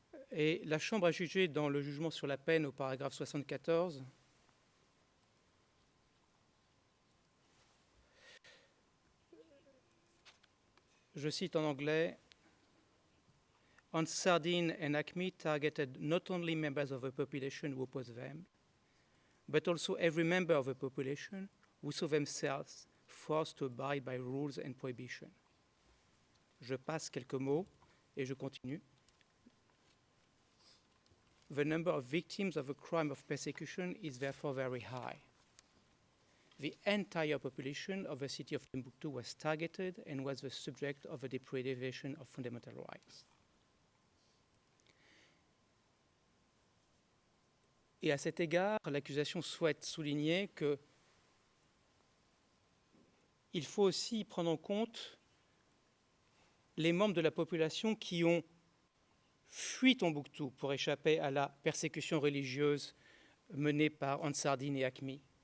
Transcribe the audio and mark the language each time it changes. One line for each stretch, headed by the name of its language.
French: Et la Chambre a jugé dans le jugement sur la peine au paragraphe 74 je cite en anglais,
English: On Sardine and Acme targeted not only members of the population who opposed them, but also every member of the population who saw themselves forced to abide by rules and prohibition.
French: Je passe quelques mots et je continue.
English: The number of victims of a crime of persecution is therefore very high. The entire population of the city of Timbuktu was targeted and was the subject of a deprivation of fundamental rights.
French: Et à cet égard, l'accusation souhaite souligner que il faut aussi prendre en compte les membres de la population qui ont fui Tombouctou pour échapper à la persécution religieuse menée par Ansardine et Acme.